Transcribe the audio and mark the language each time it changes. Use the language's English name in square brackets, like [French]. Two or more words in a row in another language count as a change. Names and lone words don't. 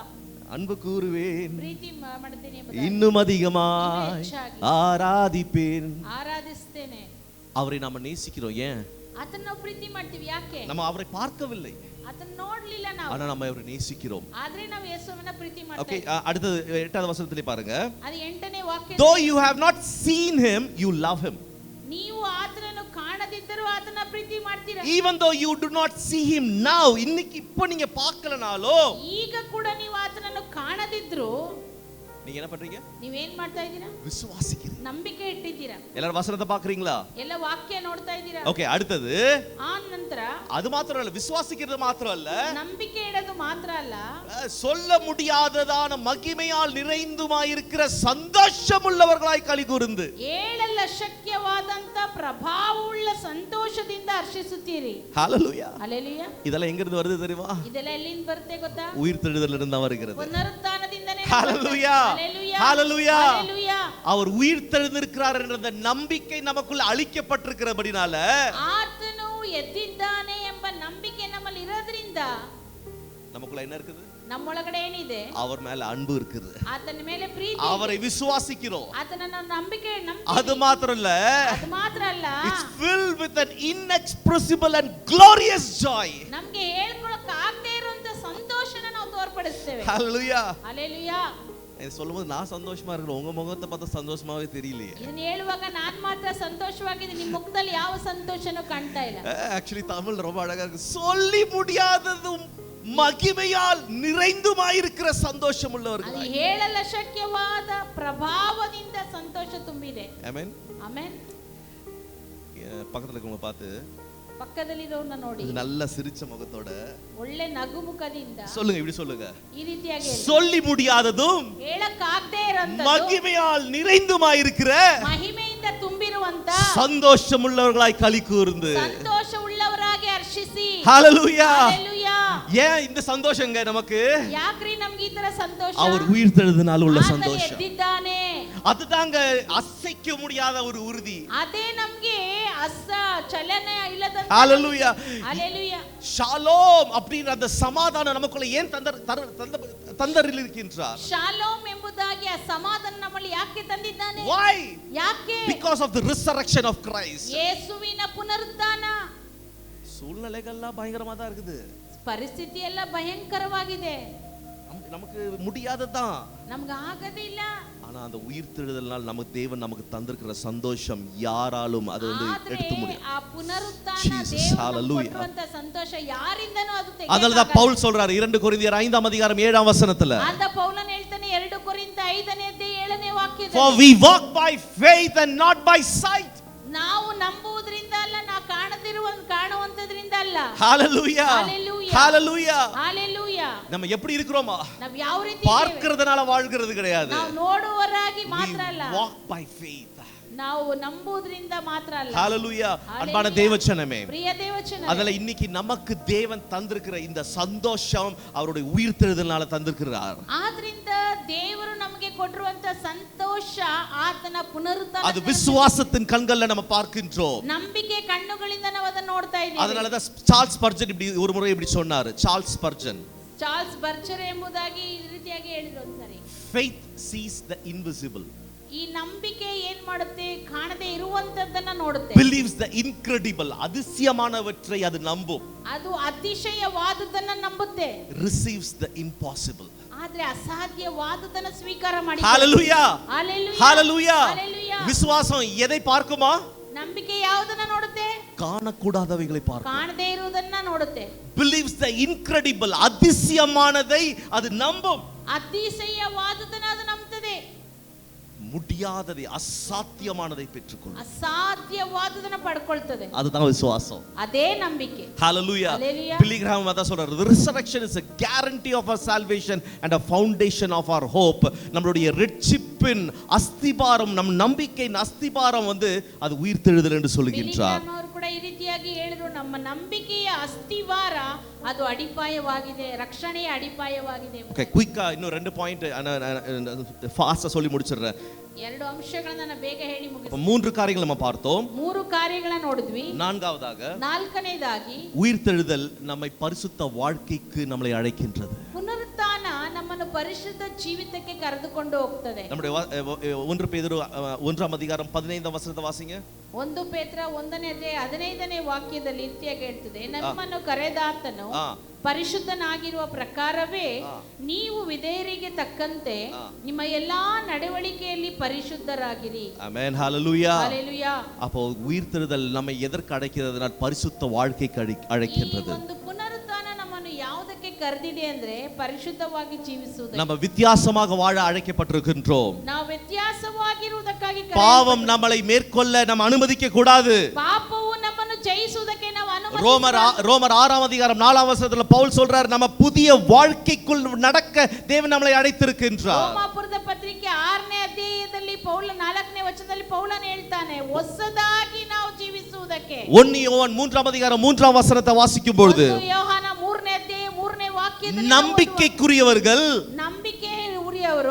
[Tamil] அன்பு கூறுவேன் [Kannada] ಪ್ರೀತಿ ಮಾಡ್ತೀನಿ ಎಂಬುದಾಗಿ. [Tamil] இன்னும் அதிகமாய் ஆராதிப்பேன். [Kannada] ಆರಾಧಿಸ್ತೇನೆ. [Tamil] அவரை நாம நேசிக்கிறோம். ஏன்? [Kannada] ಆತನ ನಾವು ಪ್ರೀತಿ ಮಾಡ್ತೀವಿ. ಯಾಕೆ? [Tamil] நம்ம அவரை பார்க்கவில்லை, [Kannada] ಆತನ ನೋಡ್ಲಿಲ್ಲ ನಾವು. [Tamil] ஆனா நம்ம அவரை நேசிக்கிறோம். [Kannada] ಆದ್ರೆ ನಾವು ಯೇಸುವನ್ನ ಪ್ರೀತಿ ಮಾಡ್ತಾ [Tamil] ஓகே, [Kannada] ಇದ್ದೀವಿ. [Tamil] அடுத்து 8வது வசனத்திலே பாருங்க. [Kannada] ಅದು 8ನೇ ವಾಕ್ಯ. [English] Though you have not seen him, you love him. [Kannada] ನೀವು ಆತನನ್ನು ಕಾಣದಿದ್ದರೂ ಆತನ ಪ್ರೀತಿ ಮಾಡ್ತೀರಾ. [English] Even though you do not see him now, [Tamil] இன்னைக்கு இப்போ நீங்க பார்க்கலனாலோ, [Kannada] ಈಗ ಕೂಡ ನೀವು ಆತನನ್ನು ಕಾಣದಿದ್ರು [Tamil] நீங்க என்ன பண்றீங்க? [Kannada] ನೀವೇನ್ ಮಾಡ್ತಾ ಇದ್ದೀರಾ? [Tamil] விசுவாசிக்கிறீங்க. [Kannada] ನಂಬಿಕೆ ಇಟ್ಟಿದ್ದೀರಾ. [Tamil] எல்லாரும் வசனத்தை பார்க்கறீங்களா? [Kannada] ಎಲ್ಲ ವಾಕ್ಯ ನೋಡ್ತಾ ಇದ್ದೀರಾ. [Tamil] ஓகே, அடுத்தது [Kannada] ಆ ನಂತರ [Tamil] அது மாத்திரம் இல்ல, விசுவாசிக்கிறது மாத்திரம் இல்ல, [Kannada] ನಂಬಿಕೆ ಇಡೋದು ಮಾತ್ರ ಅಲ್ಲ, [Tamil] சொல்ல முடியாததான மகிமையால் நிறைந்துமாயிருக்கிற சந்தோஷமுள்ளவர்களாய் களி கூர்ந்து [Kannada] ಹೇಳಲ್ಲ ಶಕ್ಯವಾದಂತ ಪ್ರಭಾವವುಳ್ಳ ಸಂತೋಷದಿಂದ ಹರ್ಷಿಸುತ್ತೀರಿ. [Tamil] ஹalleluya. [Kannada] ಹalleluya. [Tamil] இதெல்லாம் எங்க இருந்து வருது தெரியுமா? [Kannada] ಇದೆಲ್ಲ ಎಲ್ಲಿಂದ ಬರುತ್ತೆ ಗೊತ್ತಾ? [Tamil] உயிர்த்தெழுதலில் இருந்து வருகிறது. [Kannada] ಪುನರುತ್ಥಾನದಿಂದನೇ. [Tamil] ஹalleluya. [Kannada] ஹalleluya. [Tamil] ஹalleluya. [Kannada] ஹalleluya. [Tamil] அவர் உயிர்த்தெழுந்திருக்கிறார் என்ற நம்பிக்கை நமக்குள்ள அளிக்கப்பட்டிருக்கிறபடினால, [Kannada] ಆತನು ಎದ್ದಿದ್ದಾನೆ ಎಂಬ ನಂಬಿಕೆ ನಮ್ಮಲ್ಲಿ ಇರೋದ್ರಿಂದ [Tamil] நமக்குள்ள என்ன இருக்குது? [Kannada] ನಮ್ಮೊಳಗಡೆ ಏನಿದೆ? [Tamil] அவர் மேல அன்பு இருக்குது. [Kannada] ಆತನ ಮೇಲೆ ಪ್ರೀತಿ. [Tamil] அவரை விசுவாசிக்கிறோம். [Kannada] ಆತನನ್ನು ನಂಬಿಕೆ [Tamil] அது மாத்திரம் இல்ல, [Kannada] ಅದು ಮಾತ್ರ ಅಲ್ಲ, [English] it's filled with an inexpressible and glorious joy. [Kannada] ನಮಗೆ ಹೇಳ್ಕೊಳ್ಳೋಕೆ ಆಗದೇ ಇರುವಂತ ಸಂತೋಷನ ನಾವು ತೋರ್ಪಡಿಸ್ತೇವೆ. [Tamil] ஹalleluya. [Kannada] ஹalleluya. [Tamil] இது சொல்லும்போது நான் சந்தோஷமா இருக்கிறேன், உங்க முகத்தை பார்த்தா சந்தோஷமாவே தெரியலையே. [Kannada] ಇದನ್ನ ಹೇಳುವಾಗ ನಾನು ಮಾತ್ರ ಸಂತೋಷವಾಗಿದ್ದೀನಿ, ನಿಮ್ಮ ಮುಖದಲ್ಲಿ ಯಾವ ಸಂತೋಷನೂ ಕಾಣ್ತಾ ಇಲ್ಲ. [Tamil] ஆக்சுவலி தமிழ் ரொம்ப அழகா இருக்கு. சொல்லி முடியாததும் மகிமையால் நிறைந்துமாயிருக்கிற சந்தோஷம் [Kannada] ಅದು [Tamil] உள்ளவர்கள். [Kannada] ಹೇಳಲ್ಲ ಶಕ್ಯವಾದ ಪ್ರಭಾವದಿಂದ ಸಂತೋಷ ತುಂಬಿದೆ. [Tamil] ஆமென். [Kannada] ಆಮೆನ್. [Tamil] பக்கத்துல இருக்கவங்க பார்த்து, [Kannada] ಪಕ್ಕದಲ್ಲಿರೋರ್ನ ನೋಡಿ, [Tamil] இது நல்ல சிரிச்ச முகத்தோட [Kannada] ಒಳ್ಳೆ ನಗು ಮುಖದಿಂದ [Tamil] சொல்லுங்க, இப்படி சொல்லுங்க, [Kannada] ಈ ರೀತಿಯಾಗಿ [Tamil] சொல்லி முடியாததும் [Kannada] ಹೇಳಕ್ಕಾಗದೇ ಇರೋಂಥದ್ದು [Tamil] மகிமையால் நிறைந்துமாயிருக்கிற [Kannada] ಮಹಿಮೆಯಿಂದ ತುಂಬಿರುವಂತ [Tamil] சந்தோஷம் உள்ளவர்களாய் களி கூர்ந்து. [Kannada] ಸಂತೋಷ ಉಳ್ಳವರಾಗಿ ಹರ್ಷಿಸಿ. [Tamil] ஹalleluya. [Kannada] ஹalleluya. [Tamil] ஏன் இந்த சந்தோஷங்க நமக்கு? [Kannada] ಯಾಕ್ರಿ ನಮಗೆ ಈ ತರ ಸಂತೋಷ? [Tamil] அவர் உயிர்த்தெழுந்தனால உள்ள [Kannada] ಆತ [Tamil] சந்தோஷம். [Kannada] ಎದ್ದಿದ್ದಾನೆ. [Tamil] அதுதாங்க அசைக்க முடியாத ஒரு உறுதி. [Kannada] ಅದೇ ನಮಗೆ ಚಲನೆ ಇಲ್ಲದಂತ. [Tamil] ஹalleluya. [Kannada] ஹalleluya. [Tamil] ஷாலோம் அப்படிங்கிற அந்த சமாதானம் நமக்குள்ள ஏன் தந்தரில் இருக்கின்றார்? [Kannada] ಶಾಲೋಮ್ ಎಂಬುದಾಗಿ ಆ ಸಮಾಧಾನ ನಮ್ಮಲ್ಲಿ ಯಾಕೆ ತಂದಿದ್ದಾನೆ? [English] Why? [Kannada] ಯಾಕೆ? [English] Because of the resurrection of Christ. [Kannada] ಯೇಸುವಿನ ಪುನರುತ್ಥಾನ. [Tamil] சூழ்நிலைகள்லாம் பயங்கரமா தான் இருக்குது, [Kannada] ಪರಿಸ್ಥಿತಿ ಎಲ್ಲ ಭಯಂಕರವಾಗಿದೆ, [Tamil] நமக்கு முடியாததான், [Kannada] ನಮಗೆ ಆಗೋದಿಲ್ಲ. [Tamil] ஆனா அந்த உயிர்த்தெழுதல்னால் நமக்கு தேவன் நமக்கு தந்திருக்கிற சந்தோஷம் யாராலும் அது எடுத்து முடியாது. [Kannada] ಆ ಪುನರುತ್ಥಾನ [English] Jesus, hallelujah. [Kannada] ದೇವರ ಸಂತೋಷ ಯಾರಿಂದನೂ ಅದು [Tamil] அதனால தான் பவுல் சொல்றாரு 2 கொரிந்தியர் 5ஆம் அதிகாரம் 7ஆம் வசனத்துல, [Kannada] ಅಂತ ಪೌಲನು ಹೇಳ್ತಾನೆ 2 ಕೊರಿಂಥ 5ನೇ ಅಧ್ಯಾಯ 7ನೇ ವಾಕ್ಯದಲ್ಲಿ, [English] for we walk by faith and not by sight. [Kannada] ನಾವು ನಂಬುವುದರಿಂದ ಅಲ್ಲ, ನಾವು ಕಾಣುವಂತದ್ರಿಂದ ಅಲ್ಲ. [English] Hallelujah. Hallelujah. Hallelujah. Hallelujah. [Tamil] நம்ம எப்படி இருக்கிறோமா? [Kannada] ನಾವು ಯಾವ ರೀತಿ [Tamil] பார்க்கிறதுனால வாழ்கிறது கிடையாது. [Kannada] ನಾವು ನೋಡುವವರಾಗಿ ಮಾತ್ರ ಅಲ್ಲ, [English] we walk by faith. [Kannada] ನಾವು ನಂಬುವುದರಿಂದ ಮಾತ್ರ ಅಲ್ಲ. [Tamil] Hallelujah. அன்பான தேவச்சனமே, [Kannada] ಪ್ರಿಯ ದೇವಚನமே, [Tamil] அதனால இன்னைக்கு நமக்கு தேவன் தந்திருக்கிற இந்த சந்தோஷம் அவருடைய உயிர்த்தெழுதல்னால தந்திருக்கிறார். [Kannada] ಆದ್ರಿಂದ ದೇವರು ನಮಗೆ ಕೊಟ್ಟಿರುವಂತ ಸಂತೋಷ ಆತನ ಪುನರುತ್ಥಾನ, [Tamil] அது விசுவாசத்தின் கண்கள்ல நம்ம பார்க்கின்றோம். [Kannada] ನಂಬಿಕೆ ಕಣ್ಣುಗಳಿಂದ ನಾವು ಅದನ್ನು ನೋಡ್ತಾ ಇದ್ದೀವಿ. [Tamil] அதனால தான் சார்ல்ஸ் ஸ்பர்ஜன் இப்படி ஒரு முறை இப்படி சொன்னாரு. சார்ல்ஸ் ஸ்பர்ஜன், [Kannada] ಚಾರ್ಲ್ಸ್ ಬರ್ಜರ್ ಎಂಬುದಾಗಿ ಈ ರೀತಿಯಾಗಿ ಹೇಳಿದ್ರು ಒಂದ್ಸರಿ, [English] faith sees the invisible, [Kannada] ಈ ನಂಬಿಕೆ ಏನ್ ಮಾಡುತ್ತೆ? ಕಾಣದೇ ಇರುವಂತದ್ದನ್ನ ನೋಡುತ್ತೆ. [English] believes the incredible, [Tamil] அதிசயமானவற்றை அது நம்பும். [Kannada] ಅದು ಅತಿಶಯವಾದದ್ದನ್ನ ನಂಬುತ್ತೆ. [English] receives the impossible. [Kannada] ಆದ್ರೆ ಅಸಾಧ್ಯವಾದದ್ದನ್ನ ಸ್ವೀಕಾರ ಮಾಡಿ. [English] Hallelujah. Hallelujah. Hallelujah. Hallelujah. [Tamil] விசுவாசம் எதை பார்க்குமா? [Kannada] ನಂಬಿಕೆ ಯಾವುದನ್ನ ನೋಡುತ್ತೆ? [Tamil] காணக்கூடாதவைகளை பார்க்கும். [Kannada] ಕಾಣದೇ ಇರುವುದನ್ನ ನೋಡುತ್ತೆ. [English] believes the incredible, [Tamil] அதிசயமானதை அது நம்பும். [Kannada] ಅತಿಶಯವಾದದ್ದನ್ನ ಅದು ನಂಬುತ್ತದೆ. [Tamil] முடியாததை அசாத்தியமானதை பெற்றுக்கொள்ளும். [Kannada] ಅಸಾಧ್ಯವಾದದನ್ನ ಪಡ್ಕೊಳ್ತದೆ. [Tamil] அதுதான் விசுவாசம். [Kannada] ಅದೇ ನಂಬಿಕೆ. [Tamil] Hallelujah. Billy Graham அத சொல்றாரு. [English] The resurrection is a guarantee of our salvation and a foundation of our hope. [Tamil] நம்மளுடைய ரட்சிப்பின் அஸ்திபாரம், நம் நம்பிக்கையின் அஸ்திபாரம் அது உயிர்த்தெழுதல் என்று சொல்லுகின்றார். [Kannada] ಅವರು ಕೂಡ ಈ ರೀತಿಯಾಗಿ ಹೇಳಿದ್ರು, ನಮ್ಮ ನಂಬಿಕೆಯ ಅಸ್ತಿವಾರ ಅದು ಅಡಿಪಾಯವಾಗಿದೆ, ರಕ್ಷಣೆಯ ಅಡಿಪಾಯವಾಗಿದೆ. [English] okay, quick [Tamil] ಇನ್ನೂ 2 [English] point fast [Tamil] சொல்லி முடிச்சிடுறேன். [Kannada] 2 ಅಂಶಗಳನ್ನು ನಾನು ಬೇಗ ಹೇಳಿ ಮುಗಿಸ್ತೀನಿ. [Tamil] 3 காரியங்களை நம்ம பார்த்தோம். [Kannada] 3 ಕಾರ್ಯಗಳನ್ನು ನೋಡಿದ್ವಿ. [Tamil] நான்காவதாಗಿ உயிர்த்தெழுதல் நம்மை பரிசுத்த வாழ்க்கைக்கு நம்மளை அழைக்கின்றது. [Kannada] ಪುನರುತ್ಥಾನ ನಮ್ಮನ್ನು ಪರಿಶುದ್ಧ ಜೀವಿತಕ್ಕೆ ಕರೆದುಕೊಂಡು ಹೋಗ್ತದೆ. [Tamil] நம்முடைய 1 பேதுரு 1ஆம் அதிகாரம் 15ஆம் வசனத்தை வாசிங்க. [Kannada] 1 ಪೇತ್ರ 1ನೇ ಅಧ್ಯಾಯ 15ನೇ ವಾಕ್ಯದಲ್ಲಿ ರೀತಿಯಾಗಿ ಹೇಳ್ತದೆ, ನಮ್ಮನ್ನು ಕರೆದಾತನು ಪರಿಶುದ್ಧನಾಗಿರುವ ಪ್ರಕಾರವೇ ನೀವು ವಿಧೇಯರಿಗೆ ತಕ್ಕಂತೆ ನಿಮ್ಮ ಎಲ್ಲಾ ನಡವಳಿಕೆಯಲ್ಲಿ ಪರಿಶುದ್ಧರಾಗಿರಿ. ಆಮೆನ್. [Tamil] ஹalleluya. [Kannada] ஹalleluya. [Tamil] அப்போ உயிர்த்தெழுதல் நம்மை எதற்கு அழைக்கிறதுனா பரிசுத்த வாழ்க்கைக்கு அழைக்கின்றது. [Kannada] ಒಂದು ಪುನರುತ್ಥಾನ ನಮ್ಮನ್ನು ಯಾವುದಕ್ಕೆ ಕರೆದಿದೆ ಅಂದ್ರೆ ಪರಿಶುದ್ಧವಾಗಿ ಜೀವಿಸುವುದಕ್ಕೆ. [Tamil] நம்ம வித்தியாசமாக வாழ அழைக்கப்பட்டிருக்கின்றோம். [Kannada] ನಾವು ವ್ಯತ್ಯಾಸವಾಗಿರುವುದಕ್ಕಾಗಿ [Tamil] பாவம் நம்மளை மேற்கொள்ள நம்ம அனுமதிக்க கூடாது. [Kannada] ಪಾಪವು ನಮ್ಮನ್ನು ಜಯಿಸುವುದಕ್ಕೆ ನಾವು ಅನುಮತಿಸಬಾರದು. [Tamil] ரோமர் 6ஆம் அதிகாரம் 4ஆம் வசனத்துல பவுல் சொல்றார், நம்ம புதிய வாழ்க்கைக்குள் நடக்க தேவன் நம்மளை அழைத்திருக்கின்றார். [Kannada] ರೋಮಾಪುರದ ಪತ್ರಿಕೆ 6ನೇ ಅಧ್ಯಾಯದಲ್ಲಿ ಪೌಲ 4ನೇ ವಚನದಲ್ಲಿ ಪೌಲನು ಹೇಳ್ತಾನೆ, ಹೊಸದಾಗಿ ನಾವು ಜೀವಿಸುವುದಕ್ಕೆ. [Tamil] 1 யோவான் 3ஆம் அதிகாரம் 3ஆம் வசனத்தை வாசிக்கும் பொழுது, [Kannada] ಯೋಹಾನ 3ನೇ ಅಧ್ಯಾಯ 3ನೇ ವಾಕ್ಯದಲ್ಲಿ [Tamil] நம்பிக்கைக்குரியவர்கள் [Kannada] ನಂಬಿಕೆ ಉರಿಯವರು